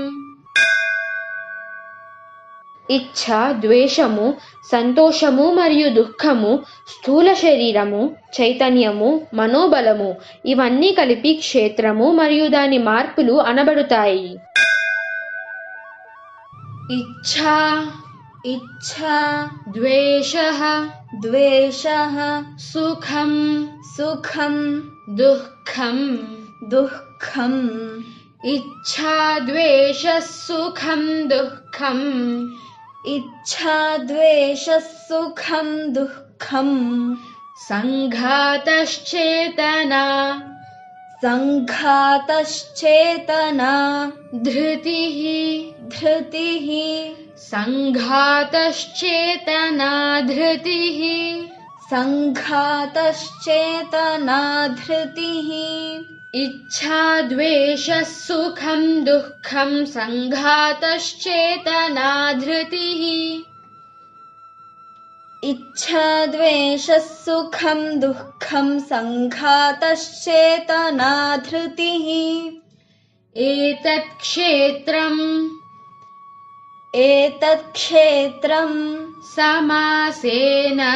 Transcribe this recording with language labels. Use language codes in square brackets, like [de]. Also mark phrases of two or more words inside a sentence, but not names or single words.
[te] ఇచ్ఛ, ద్వేషము, సంతోషము మరియు దుఃఖము, స్థూల శరీరము, చైతన్యము, మనోబలము ఇవన్నీ కలిపి క్షేత్రము మరియు దాని మార్పులు అనబడుతాయి. [sa] ఇచ్ఛా इच्छा ద్వేషః द्वेषः సుఖం सुखं దుఃఖం. दुःखम् ఇచ్ఛా ద్వేషః సుఖం దుఃఖం. इच्छा द्वेषः सुखं दुःखम् సంఘాతశ్చేతనా संघातश्चेतना ధృతిః. धृतिः సంఘాతశ్చేతనా ధృతిః. संघातश्चेतना धृतिः ఇచ్ఛా ద్వేషః సుఖం దుఃఖం సంఘాతశ్చేతనా ధృతిః. इच्छा द्वेषः सुखं दुःखं संघातश्चेतना धृतिः ఏతత్ క్షేత్రం సమాసేన